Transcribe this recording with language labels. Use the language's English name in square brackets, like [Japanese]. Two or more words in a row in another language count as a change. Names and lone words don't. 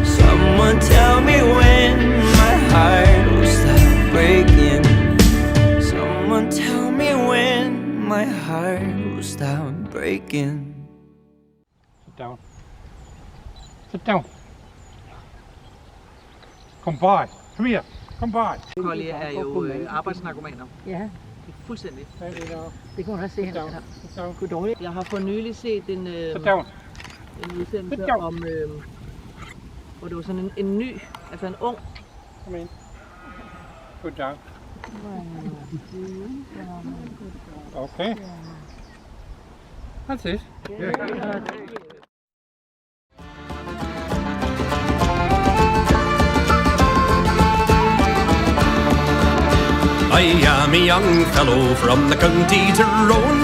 [English] Someone tell me when my heart will stop breaking. Someone tell me when my heart will stop breaking. Sit down. Sit down. Kom by. Come here. Come by. [Danish] Kolje er jo arbejdsnarkomaner. Ja, Fuldstændig. det kan man også se her. [English] Sit down. [Danish] Goddag. Jeg har for nylig set en [English] Sit down. [Danish] udsendelse [English] down. [Danish] om, hvor det var sådan en ny, altså en ung. [English] Come in. Good down. Okay. That's it. I am a young fellow from the county Tyrone.